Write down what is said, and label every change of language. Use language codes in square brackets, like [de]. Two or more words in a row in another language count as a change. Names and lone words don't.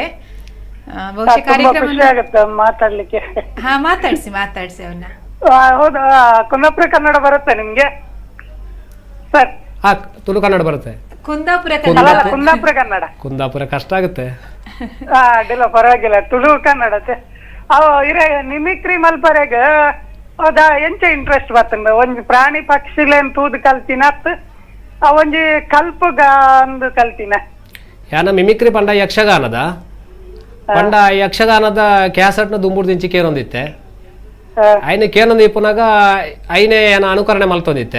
[kn] ಬಹುಶಃ ಕಾರ್ಯಕ್ರಮ ಮಾತಾಡ್ಲಿಕ್ಕೆ. ಹಾ, ಮಾತಾಡ್ಸಿ ಅವ್ರನ್ನ. ಹೌದಾ, ಕುಂದಾಪುರ ಕನ್ನಡ ಬರುತ್ತೆ ನಿಮ್ಗೆ ಸರ್? ತುಳು ಕನ್ನಡ ಬರುತ್ತೆ. ಕುಂದಾಪುರ ಕನ್ನಡ. ಕುಂದಾಪುರ ಕಷ್ಟ ಆಗುತ್ತೆ. ಅಡ್ಡಿಲ್ಲ, ಪರವಾಗಿಲ್ಲ. [tcy] ತುಳು ಕನ್ನಡ ಇರ ನಿಮಿಕ್ರಿ ಮಲ್ಪರೆಗ ಅದ ಎಂಚ ಇಂಟ್ರೆಸ್ಟ್ ಬರ್ತಂಡ ಒಂಜಿ ಪ್ರಾಣಿ ಪಕ್ಷಿಲೇನ್ ತೂದು ಕಲ್ತಿನ ಒಂಜಿ ಕಲ್ಪಗ ಅಂದು ಕಲ್ತಿನ. ಯಾನ ಮಿಮಿಕ್ರಿ ಪಂಡ ಯಕ್ಷಗಾನದ ಕ್ಯಾಸೆಟ್ ನ ದುಂಬುಡ್ ದಿಂಚಿ ಕೇರೊಂದಿತ್ತೆ, ಐನೆ ಕೇನೊಂದು ಇಪ್ಪುನಾಗ ಐನೆ ಏನ ಅನುಕರಣೆ ಮಲ್ತೊಂದಿತ್ತೆ.